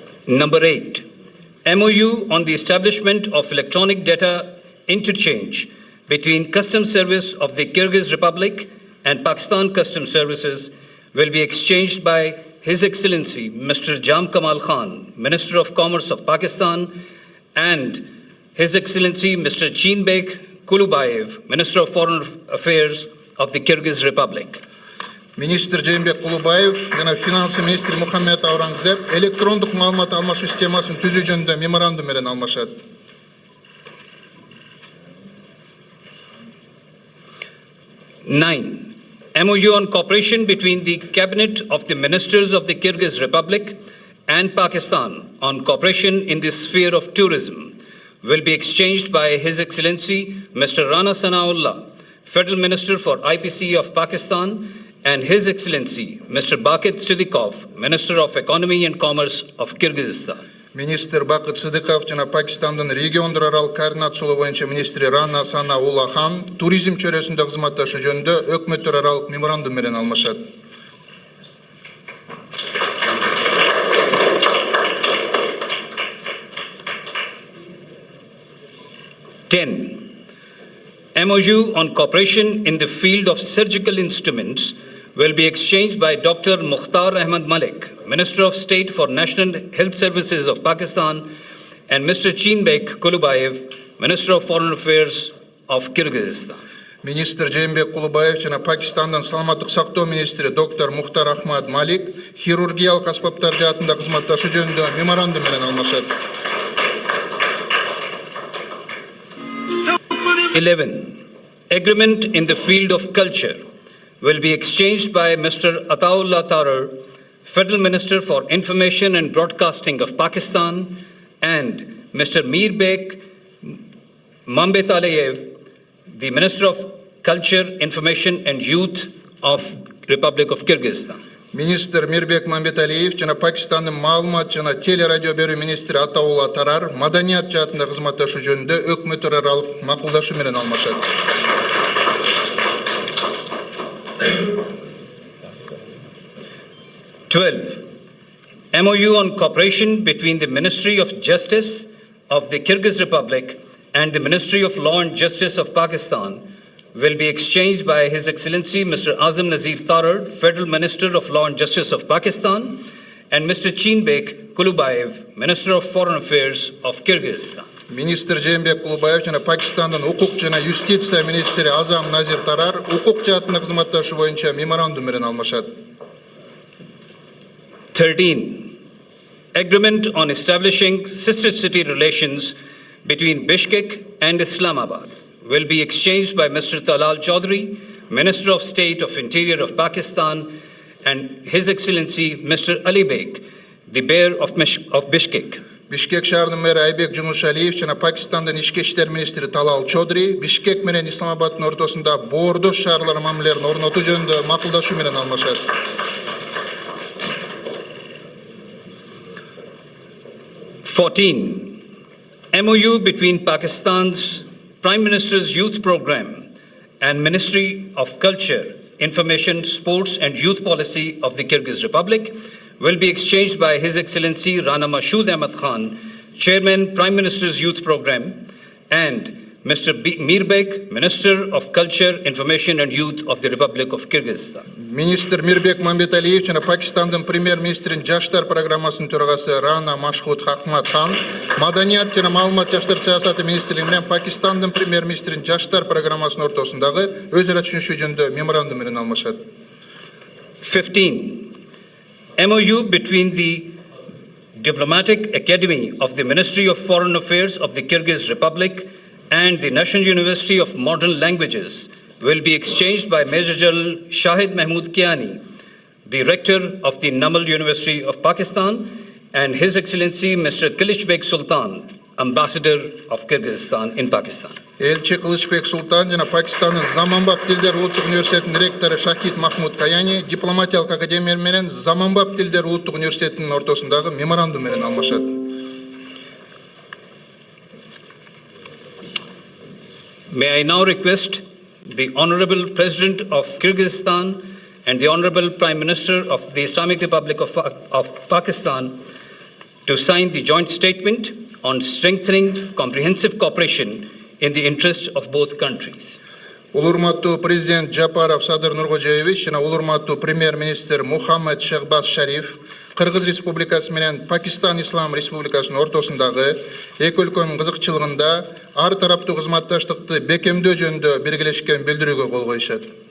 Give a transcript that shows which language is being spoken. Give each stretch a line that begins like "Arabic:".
English: Number 8, MOU on the establishment of electronic data interchange between Customs Service of the Kyrgyz Republic and Pakistan Customs Services will be exchanged by His Excellency Mr. Jam Kamal Khan, Minister of Commerce of Pakistan, and His Excellency Mr. Chinbek Kulubayev, Minister of Foreign Affairs of the Kyrgyz Republic.
Kyrgyz: Министр Жээнбек Кулубаев жана финанс министри Мухаммед Аурангзеб электрондук маалымат алмашуу системасын түзүү жөнүндө меморандум менен алмашат.
English: 9. MOU on cooperation between the Cabinet of the Ministers of the Kyrgyz Republic and Pakistan on cooperation in the sphere of tourism will be exchanged by His Excellency Mr. Rana Sanaullah, Federal Minister for IPC of Pakistan, and His Excellency Mr. Bakit Siddiqov, Minister of Economy and Commerce of Kyrgyzstan.
Kyrgyz: Министр Бакыт Сыдыков жана Пакистандын региондор аралык координациялоо боюнча министри Рана Санаулла Хан туризм чөйрөсүндө кызматташуу жөнүндө өкмөттөр аралык меморандум менен алмашат.
English: MOU on cooperation in the field of surgical instruments will be exchanged by Dr. Mukhtar Ahmad Malik, Minister of State for National Health Services of Pakistan, and Mr. Chinbek Kulubayev, Minister of Foreign Affairs of Kyrgyzstan.
Kyrgyz: Министр Жээнбек Кулубаев жана Пакистандын саламаттык сактоо министри доктор Мухтар Ахмад Малик хирургиялык аспаптар жаатында кызматташуу жөнүндө меморандум менен алмашат.
English: 11. Agreement in the field of culture will be exchanged by Mr. Ataullah Tarar, Federal Minister for Information and Broadcasting of Pakistan, and Mr. Mirbek Mambet Aliyev, the Minister of Culture, Information and Youth of Republic of Kyrgyzstan.
Kyrgyz: Министр Мирбек Мамбеталиев жана Пакистандын маалымат жана телерадио берүү министри Атаулла Тарар маданият жаатында кызматташуу жөнүндө өкмөттөр аралык макулдашуу менен алмашат.
English: 12. MOU on cooperation between the Ministry of Justice of the Kyrgyz Republic and the Ministry of Law and Justice of Pakistan will be exchanged by His Excellency Mr. Azam Nazif Tarar, Federal Minister of Law and Justice of Pakistan, and Mr. Chinbek Kulubayev, Minister of Foreign Affairs of Kyrgyzstan.
Kyrgyz: Министр Жээнбек Кулубаев жана Пакистандын укук жана юстиция министри Азам Назир Тарар укук жаатында кызматташуу боюнча меморандум менен алмашат.
English: 13. Agreement on establishing sister city relations between Bishkek and Islamabad will be exchanged by Mr. Talal Chaudhry, Minister of State of Interior of Pakistan, and His Excellency Mr. Ali Beg, the Mayor of Bishkek.
Kyrgyz: Бишкек шаарынын мэри Айбек Жумушалиев жана Пакистандын ички иштер министри Талал Чодри Бишкек менен Исламабаддын ортосунда боордош шаарлар мамилелерин орнотуу жөнүндө макулдашуу менен алмашат.
English: 14. MOU between Pakistan's Prime Minister's Youth Programme and Ministry of Culture, Information, Sports and Youth Policy of the Kyrgyz Republic will be exchanged by His Excellency Rana Mashood Ahmad Khan, Chairman, Prime Minister's Youth Programme, and Mr. Mirbek, Minister of Culture, Information and Youth of the Republic of Kyrgyzstan.
Kyrgyz: Министр Мирбек Мамбеталиев жана Пакистандын премьер-министринин жаштар программасынын төрагасы Рана Машхуд Ахмад Хан, Маданият жана маалымат жаштар саясаты министрлиги менен Пакистандын премьер-министринин жаштар программасынын ортосундагы өз ара түшүнүшүү жөнүндө меморандум менен алмашат.
English: 15. MOU between the Diplomatic Academy of the Ministry of Foreign Affairs of the Kyrgyz Republic and the National University of Modern Languages will be exchanged by Major General Shahid Mahmood Kiani, the Rector of the Namal University of Pakistan, and His Excellency Mr. Kılıçbek Sultan, Ambassador of Kyrgyzstan in Pakistan.
Kyrgyz: Элчи Кылычбек Султан жана Пакистандын Заманбап тилдер улуттук университетинин ректору Шахид Махмуд Каяни дипломатиялык академия менен Заманбап тилдер улуттук университетинин ортосундагы меморандум менен алмашат.
English: May I now request the Honorable President of Kyrgyzstan and the Honorable Prime Minister of the Islamic Republic of Pakistan to sign the joint statement on strengthening comprehensive cooperation in the interest of both countries.
Kyrgyz: Улурматтуу президент Жапаров Садыр Нургожоевич жана улурматтуу премьер-министр Мухаммад Shehbaz Sharif Кыргыз Республикасы менен Пакистан Ислам Республикасынын ортосундагы эки өлкөнүн кызыкчылыгында ар тараптуу кызматташтыкты бекемдөө жөнүндө биргелешкен билдирүүгө кол коюшат.